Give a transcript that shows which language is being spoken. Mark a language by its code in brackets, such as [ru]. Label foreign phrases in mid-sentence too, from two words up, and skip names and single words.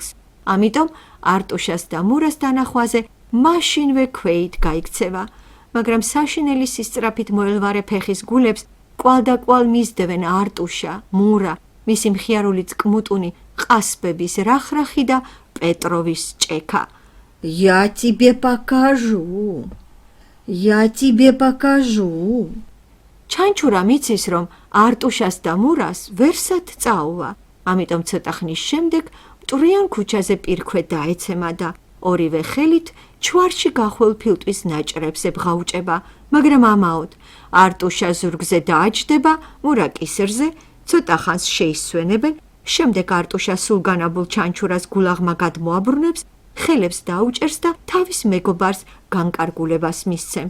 [ka] ამიტომ არტუშას და მურას დანახვაზე მაშინვე ქვეით გაიქცევა. მაგრამ საშინელი სისწრაფით მოელვარე ფეხის გულებს კვალ და კვალ მისდევენ არტუშა, მურა, მისი მხიარული წკმუტუნი, ყასბების რახრახი და პეტროვის ჭექა. [ru] Я тебе покажу. Я тебе покажу. [ka] ჩანჩურამ იცის, რომ არტუშას და მურას ვერსად წაუვა, ამიტომ ცოტა ხნის შემდეგ მტვრიან ქუჩაზე პირქვე დაეცემა და ორივე ხელით ჩვარში გახვალ ფილტვის ნაჭრებს ებღაუჭება, მაგრამ ამაოდ არტუშა ზურგზე დააჯდება, მურა კისერზე, ცოტა ხანს შეისვენებენ, შემდეგ არტუშა სულგანაბულ ჩანჩურას გულაღმა გადმოაბრუნებს, ხელებს დაუჭერს და თავის მეგობარს განკარგულებას მისცემს.